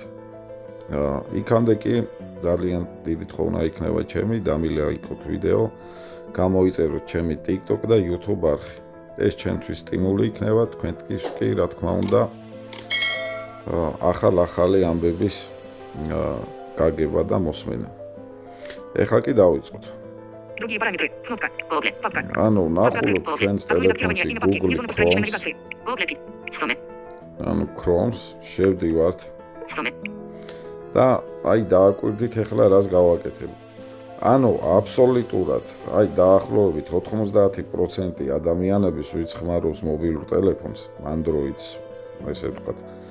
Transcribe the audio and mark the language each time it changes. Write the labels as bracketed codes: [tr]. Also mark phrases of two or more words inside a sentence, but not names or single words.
[ka] იქამდე კი ძალიან დიდი თხოვნა იქნება ჩემი, დამილაიქოთ ვიდეო, გამოიწეროთ ჩემი TikTok და YouTube არხი. ეს ჩემთვის სტიმული იქნება, თქვენთვის კი, რა თქმა უნდა, ახალი ამბების გაგება და მოსმენა. ეხლა კი დავიწყოთ. [ru] Другие параметры. Кнопка. Google. Папка. [ka] ანუ ნახულობთ ჩვენს ტელეფონში Google Chrome. Chrome. ანუ Chrome-ს შევდივართ. Chrome. და აი დააკვირდით ეხლა რას გავაკეთებ. ანუ აბსოლუტურად, აი დაახლოებით 90% ადამიანების ვინც ხმარობს მობილურ ტელეფონს, Android-ს, ესე ვთქვათ.